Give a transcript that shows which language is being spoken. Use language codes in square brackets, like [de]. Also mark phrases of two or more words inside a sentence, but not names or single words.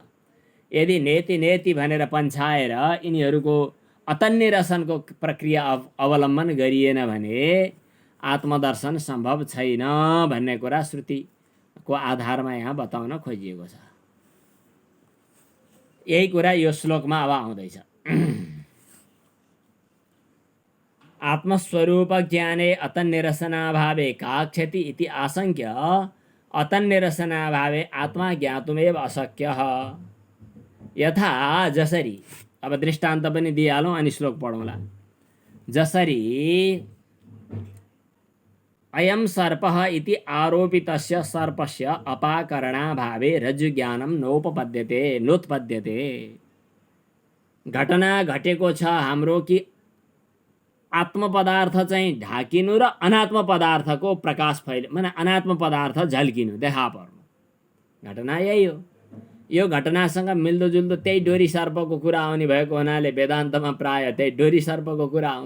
[ne] यदि [sa] नेति नेति [ne] भनेर पन्छाएर यिनीहरूको अतन्निरसनको प्रक्रिया अवलम्बन गरिएन भने आत्मदर्शन सम्भव छैन भन्ने कुरा श्रुतिको आधारमा यहाँ बताउन खोजिएको छ। यही कुरा यो श्लोकमा अब आउँदैछ। [sa] आत्मस्वरूप ज्ञाने अतन्निरसनाभावे का क्षति इति आशंक्य अतन्निरसनाभावे आत्मा ज्ञातुमेव अशक्यः। [ne] यथा जसरी, अब दृष्टान्त पनि दिइहालौँ अनि श्लोक पढौँला। [sa] जसरी अयं सर्पः इति आरोपितस्य सर्पस्य अपाकरणाभावे रज्जुज्ञानं नोत्पद्यते। [ne] घटना घटेको छ हाम्रो कि आत्म पदार्थ चाहिँ ढाकिनु र अनात्म पदार्थको प्रकाश माने अनात्म पदार्थ झल्किनु, देखा पर्नु। घटना यही हो। यो घटनासँग मिल्दोजुल्दो त्यही डोरी सर्पको कुरा आउने भएको हुनाले वेदान्तमा प्राय त्यही डोरी सर्पको कुरा आउँछ।